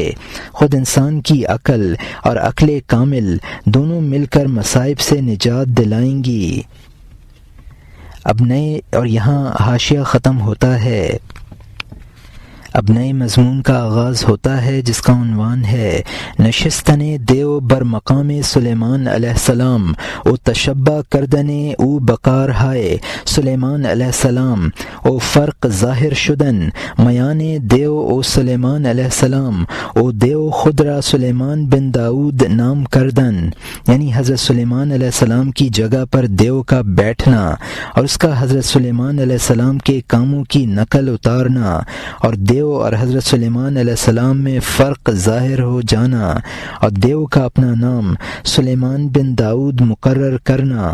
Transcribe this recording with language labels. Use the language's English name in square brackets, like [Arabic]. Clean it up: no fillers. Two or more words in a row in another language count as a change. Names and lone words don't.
[Urdu] خود انسان کی عقل اور عقل کامل دونوں مل کر مصائب سے نجات دلائیں گی۔ اب نئے اور یہاں حاشیہ ختم ہوتا ہے، اب نئے مضمون کا آغاز ہوتا ہے جس کا عنوان ہے [Persian] نشستن دیو بر مقام سلیمان [Arabic] علیہ السلام [Persian] او تشبہ کردن او بقار ہائے سلیمان [Arabic] علیہ السلام [Persian] او فرق ظاہر شدن میان دیو او [Urdu] سلیمان [Arabic] علیہ السلام [Persian] او دیو خود را سلیمان بن داؤد نام کردن، [Urdu] یعنی حضرت سلیمان [Arabic] علیہ السلام [Urdu] کی جگہ پر دیو کا بیٹھنا اور اس کا حضرت سلیمان [Arabic] علیہ السلام [Urdu] کے کاموں کی نقل اتارنا، اور دیو اور حضرت سلیمان علیہ السلام میں فرق ظاہر ہو جانا، اور دیو کا اپنا نام سلیمان بن داؤد مقرر کرنا۔